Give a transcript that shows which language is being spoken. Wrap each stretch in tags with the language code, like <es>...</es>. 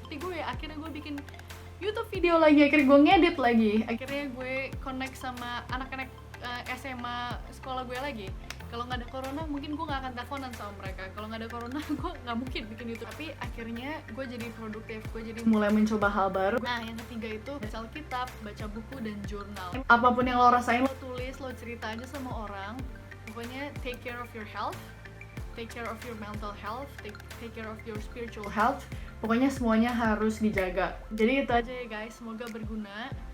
<id>Seperti gue, akhirnya gue bikin YouTube video lagi, akhirnya gue ngedit lagi, akhirnya gue connect sama anak-anak SMA sekolah gue lagi. Kalau nggak ada corona mungkin gue nggak akan teleponan sama mereka. Kalau nggak ada corona gue nggak mungkin bikin YouTube. Tapi akhirnya gue jadi produktif, gue jadi mulai mencoba hal baru. Nah, yang ketiga itu baca Alkitab, baca buku dan jurnal. Apapun yang lo rasain, lo tulis, lo cerita aja sama orang.</id> <en>Pokoknya take care of your health, take care of your mental health, take care of your spiritual health.</en> <id>Pokoknya semuanya harus dijaga. Jadi itu aja ya guys, semoga berguna.</id>